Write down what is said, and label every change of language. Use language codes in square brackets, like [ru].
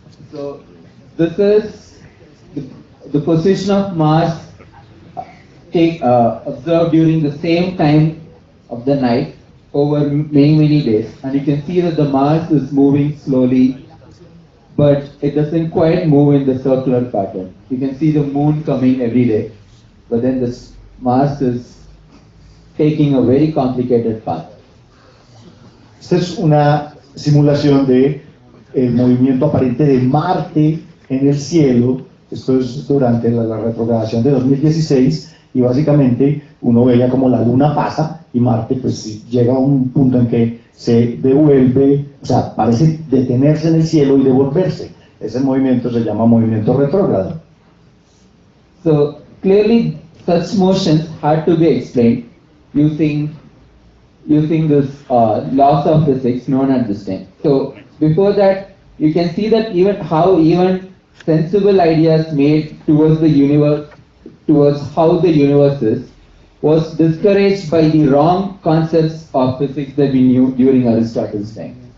[en] So this is the position of Mars observed during the same time of the night over many days, and you can see that the Mars is moving slowly, but it doesn't quite move in the circular pattern. You can see the moon coming every day, but then this Mars is taking a very complicated path. [es] Esta es una simulación de el movimiento aparente de Marte en el cielo. Esto es durante la retrogradación de 2016, y básicamente uno veía como la luna pasa y Marte pues llega a un punto en que se devuelve, o sea, parece detenerse en el cielo y devolverse. Ese movimiento se llama movimiento retrógrado. [en] So clearly such motions had to be explained using this laws of physics known at this time. So before that, you can see that even sensible ideas made towards the universe, towards how the universe is, was discouraged by the wrong concepts of physics that we knew during Aristotle's time.